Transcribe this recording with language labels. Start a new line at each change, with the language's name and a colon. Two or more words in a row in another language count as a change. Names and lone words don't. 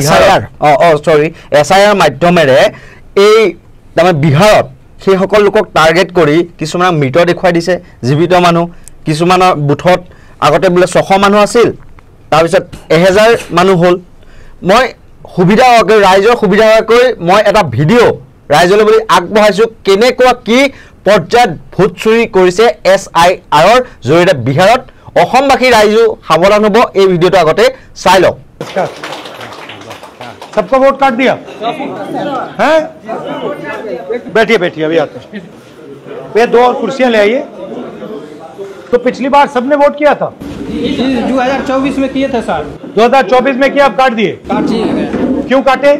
Assamese: SIR মাধ্যমেৰে এই তাৰমানে বিহাৰত সেইসকল লোকক টাৰ্গেট কৰি কিছুমানক মৃত দেখুৱাই দিছে জীৱিত মানুহ কিছুমানৰ বুথত আগতে বোলে 600 মানুহ আছিল তাৰপিছত 1000 মানুহ হ'ল মই সুবিধা হোৱাকৈ ৰাইজৰ সুবিধা হোৱাকৈ মই এটা ভিডিঅ' ৰাইজলৈ বুলি আগবঢ়াইছোঁ কেনেকুৱা কি পৰ্যায়ত ভোট চুৰি কৰিছে SIRৰ জৰিয়তে বিহাৰত অসমবাসী ৰাইজো সাৱধান হ'ব এই ভিডিঅ'টো আগতে চাই লওক
Hindi: सबका वोट काट दिया हैं बैठिए अभी आते हैं वे 2 और कुर्सियां ले आइए तो पिछली बार सबने वोट किया था 2024 में किए थे सर 2024 में किया आप काट दिए क्यों काटे